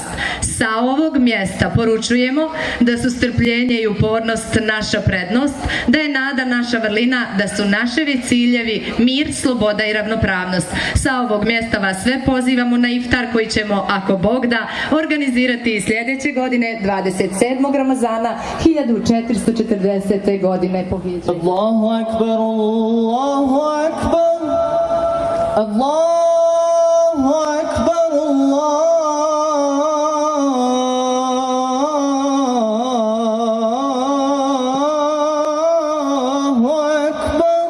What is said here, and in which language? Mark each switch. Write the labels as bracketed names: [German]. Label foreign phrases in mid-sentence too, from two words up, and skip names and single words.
[Bosnian] Sa ovog mjesta poručujemo da su strpljenje i upornost naša prednost, da je nada naša vrlina, da su naševi ciljevi mir, sloboda i ravnopravnost. Sa ovog mjesta vas sve pozivamo na iftar koji ćemo, ako Bog da, organizirati i sljedeće godine, 27. Ramazana 1440. godine po hidži. [Arabic] الله أكبر، الله أكبر، الله أكبر، الله أكبر.